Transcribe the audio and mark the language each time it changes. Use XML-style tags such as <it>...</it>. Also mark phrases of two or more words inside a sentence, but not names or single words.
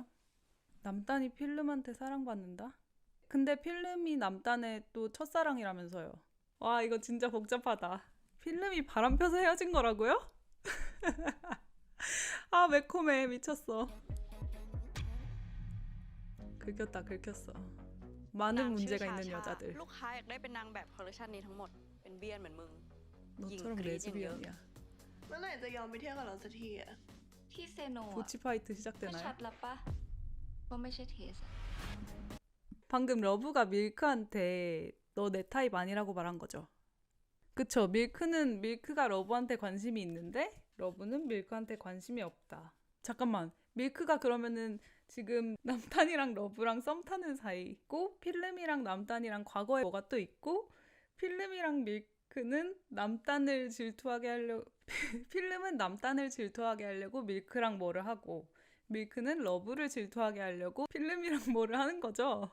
<ko>남단이 필름한테 사랑받는다? 근데 필름이 남단의 또 첫사랑이라면서요. 와, 이거 진짜 복잡하다. 필름이 바람 펴서 헤어진 거라고요? 아, 매콤해. 미쳤어. 긁혔다, 긁혔어. 많은</ko> <th>นางชื่อ</th> <ko>문제가</ko> <th>ชา</th> <ko>있는</ko> <th>ชา</th> <ko>여자들.</ko> <th>ลูกค้าอยากได้เป็นนางแบบคอลเลคชันนี้ทั้งหมด เป็นเบียนเหมือนมึง</th> <ko>너처럼 잉, 그리징 레즈비언이야.</ko> <th>เมื่อไหร่จะยอมไปเที่ยวกับเราสักทีอะ ที่เซโนอะ</th> <ko>보치 파이트</ko> <th>ก็</th> <ko>시작되나요?</ko> <th>ชัดแล้วปะว่าไม่ใช่เทสอะ</th> <ko>방금 러브가 밀크한테 너 내 타입 아니라고 말한 거죠. 그쵸. 밀크가 러브한테 관심이 있는데 러브는 밀크한테 관심이 없다. 잠깐만. 밀크가 그러면은 지금 남단이랑 러브랑 썸 타는 사이고 필름이랑 남단이랑 과거에 뭐가 또 있고 필름이랑 밀크는 남단을 질투하게 하려고 필름은 남단을 질투하게 하려고 밀크랑 뭐를 하고 밀크는 러브를 질투하게 하려고 필름이랑 뭐를 하는 거죠.</ko>